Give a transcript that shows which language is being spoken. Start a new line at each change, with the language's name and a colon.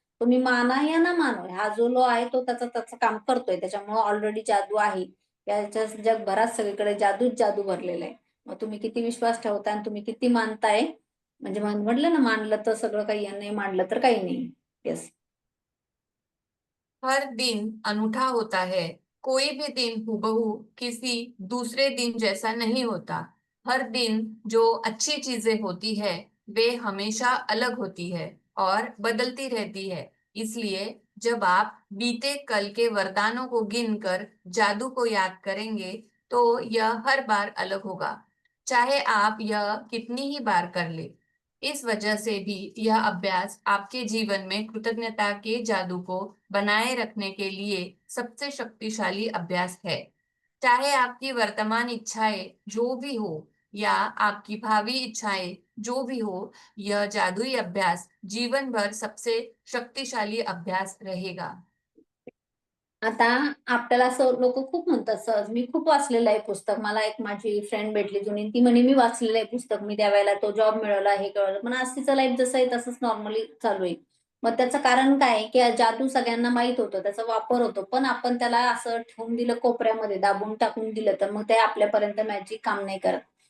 Marathi: तुम्ही माना या ना मानो, हा जो लो आहे तो त्याचं काम करतोय, त्याच्यामुळे ऑलरेडी जादू आहे. याच्या जगभरात सगळीकडे जादूच जादू भरलेला आहे. मग तुम्ही किती विश्वास ठेवताय आणि तुम्ही किती मानताय, म्हणजे म्हटलं ना, मानलं तर सगळं काही आहे, नाही मानलं तर काही नाही.
English: Yes.
Hindi: हर दिन अनूठा होता है, कोई भी दिन हूबहू किसी दूसरे दिन जैसा नहीं होता। हर दिन जो अच्छी चीजें होती है वे हमेशा अलग होती है और बदलती रहती है। इसलिए जब आप बीते कल के वरदानों को गिनकर जादू को याद करेंगे तो यह हर बार अलग होगा, चाहे आप यह कितनी ही बार कर ले। इस वजह से भी यह अभ्यास आपके जीवन में कृतज्ञता के जादू को बनाए रखने के लिए सबसे शक्तिशाली अभ्यास है। चाहे आपकी वर्तमान इच्छाएं जो भी हो या आपकी भावी इच्छाएं जो भी हो, यह जादुई अभ्यास जीवन भर सबसे शक्तिशाली अभ्यास रहेगा।
Marathi: आता आपल्याला असं लोक खूप म्हणतात सहज, मी खूप वाचलेलं आहे पुस्तक, मला एक माझी फ्रेंड भेटली जुनी, ती म्हणे मी वाचलेलं आहे पुस्तक, मी त्यावेळेला तो जॉब मिळवला, हे कळलं, पण आज तिचं लाईफ जसं आहे तसंच नॉर्मली चालू आहे. मग त्याचं कारण काय आहे, की जादू सगळ्यांना माहित होतं, त्याचा वापर होतो, पण आपण त्याला असं ठेवून दिलं कोपऱ्यामध्ये, दाबून टाकून दिलं, तर मग ते आपल्यापर्यंत मॅजिक काम नाही करत.